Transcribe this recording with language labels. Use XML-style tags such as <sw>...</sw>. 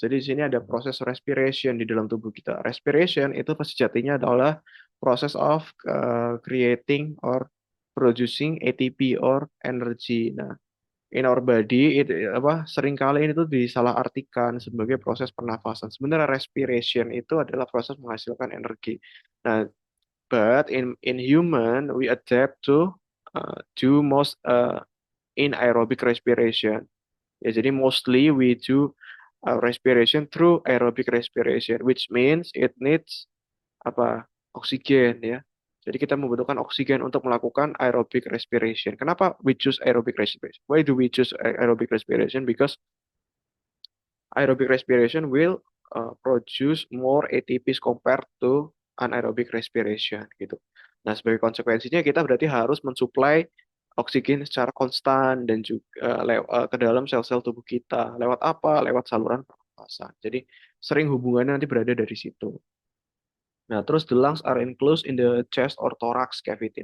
<id>Jadi di sini ada proses respiration di dalam tubuh kita. Respiration itu sejatinya adalah proses</id> <en>of creating or producing ATP or energy.</en> <id>Nah,</id> <en>in our body</en> <id>itu apa seringkali ini tuh disalahartikan sebagai proses pernafasan. Sebenarnya respiration itu adalah proses menghasilkan energi.</id> <en>Nah, but in human we adapt to do most in aerobic respiration. Ya, jadi mostly we do respiration through aerobic respiration, which means it needs</en> <id>apa oksigen ya. Jadi kita membutuhkan oksigen untuk melakukan aerobic respiration. Kenapa</id> <en>we choose aerobic respiration? Why do we choose aerobic respiration? Because aerobic respiration will produce more ATPs compared to anaerobic respiration gitu.</en> <id>Nah, sebagai konsekuensinya kita berarti harus mensuplai oksigen secara konstan dan juga ke dalam sel-sel tubuh kita. Lewat apa? Lewat saluran pernapasan. Jadi sering hubungannya nanti berada dari situ.</id> <en>Nah, terus the lungs are enclosed in the chest or thorax cavity.</en>